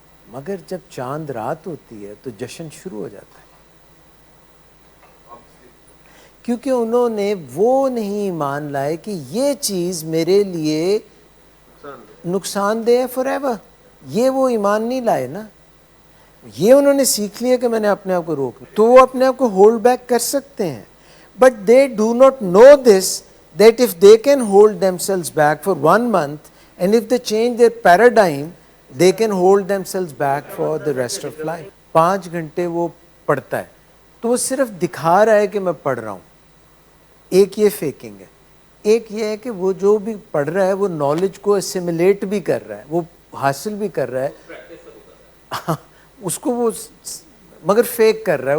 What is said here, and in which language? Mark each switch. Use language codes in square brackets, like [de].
[ur] مگر جب چاند رات ہوتی ہے تو جشن شروع ہو جاتا ہے، کیونکہ انہوں نے وہ نہیں ایمان لائے کہ یہ چیز میرے لیے نقصان دہ ہے فار ایور. یہ وہ ایمان نہیں لائے نا، یہ انہوں نے سیکھ لیا کہ میں نے اپنے آپ کو روک لیا، تو وہ اپنے آپ کو ہولڈ بیک کر سکتے ہیں. [en] But they do not know this that if they can hold themselves back for 1 month and if they change their paradigm they can hold themselves back for the rest of life. [ur] 5 گھنٹے وہ پڑھتا ہے تو وہ صرف دکھا رہا ہے کہ میں پڑھ رہا ہوں. ایک یہ فیکنگ ہے. ایک یہ ہے کہ وہ جو بھی پڑھ رہا ہے وہ نالج کو اسیمولیٹ بھی کر رہا ہے، وہ حاصل بھی کر رہا ہے، اس کو وہ مگر فیک کر رہا ہے.